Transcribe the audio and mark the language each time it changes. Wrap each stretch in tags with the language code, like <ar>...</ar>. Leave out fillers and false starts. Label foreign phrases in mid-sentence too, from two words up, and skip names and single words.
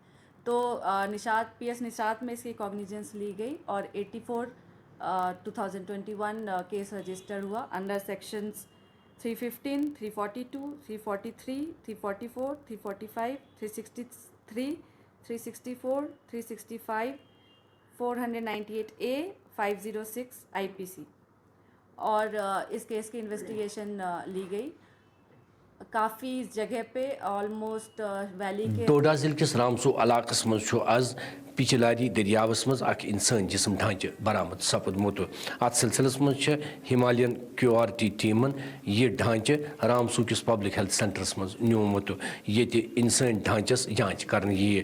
<hi>तो निशात PS निशात में इसकी कॉग्निजेंस ली गई और 84 2021</hi> <en>case register</en> <hi>हुआ</hi> <en>under sections</en> <hi>315, 342, 343, 344, 345, 363, 364, 365, 498A, 506 IPC और इस केस की इन्वेस्टिगेशन ली गई। काफ़ी जगह पे ऑलमोस्ट वैली के</hi> <ks>डोडा जिले किस रामसू इलाकस मज आज पिछलारी दरियावस मज अख इंसान जिस्म ढांचे बरामद सपदमुत। अत सिलसिलस मज हिमालयन QRT टीमन यह ढांचे रामसू किस</ks> <en>public health centres</en> <ks>मज न्योमुत ये इंसान ढांचस जांच करने ये।</ks>